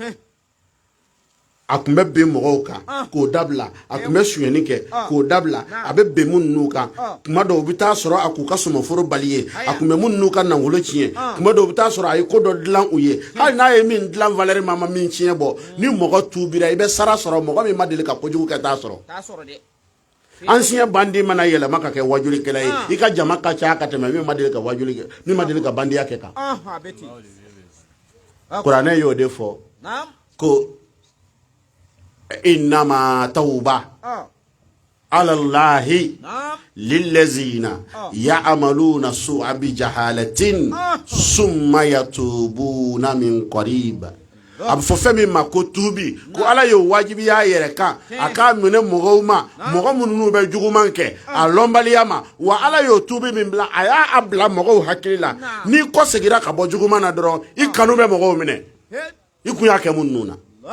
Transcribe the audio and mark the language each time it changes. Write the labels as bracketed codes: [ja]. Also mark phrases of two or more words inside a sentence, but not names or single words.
[bm] a tun bɛ bɛn mɔgɔw kan k'o dabila a tun bɛ suɲɛni kɛ k'o dabila a bɛ bɛn minnu n'u kan tuma dɔw u bɛ taa sɔrɔ a k'u ka sɔmɔforo bali ye a tun bɛ minnu n'u ka nafolo tiɲɛ tuma dɔw u bɛ taa sɔrɔ a ye ko dɔ dilan u ye hali n'a ye min dilan valeur ma min tiɲɛ bɔ ni mɔgɔ tuubira i bɛ sara sɔrɔ mɔgɔ min ma deli ka kojugu kɛ t'a sɔrɔ ancien bandi mana yɛlɛma ka kɛ wajulikɛla ye i ka jama ka ca ka tɛmɛ min ma deli ka wajuli kɛ min ma deli ka bandiya kɛ kan kuranɛ y'o de fɔ ko [ar] إنما توبة على الله للذين يعملون السوء بجهالة ثم يتوبون من قريب [bm] a bɛ fɔ fɛn min ma ko tuubi ko ala y'o wajibi y'a yɛrɛ kan a k'a minɛ mɔgɔw ma mɔgɔ minnu bɛ juguman kɛ a lɔnbaliya ma wa ala y'o tuubi min bila a y'a bila mɔgɔw hakili la n'i kɔ segira ka bɔ juguman na dɔrɔn i kanu bɛ mɔgɔw minɛ i kun y'a kɛ minnu na